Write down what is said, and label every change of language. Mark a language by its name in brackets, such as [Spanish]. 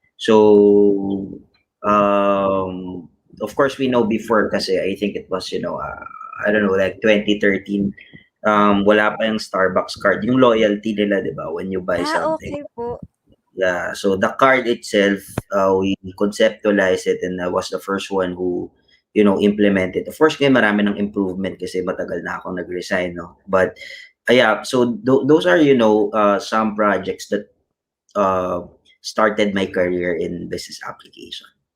[English] So, of course, we know before kasi I think it was, I don't know, like 2013. [Filipino] Wala pa yung Starbucks card. Yung loyalty nila, di ba? [English] When you buy something. [Filipino] Okay po. [English] Yeah, so the card itself, we conceptualized it and I was the first one who, implemented. Of course, [Filipino] ngayon marami ng improvement kasi matagal na akong nag-resign, no? [English] But, yeah, so those are, some projects that started my career in business application.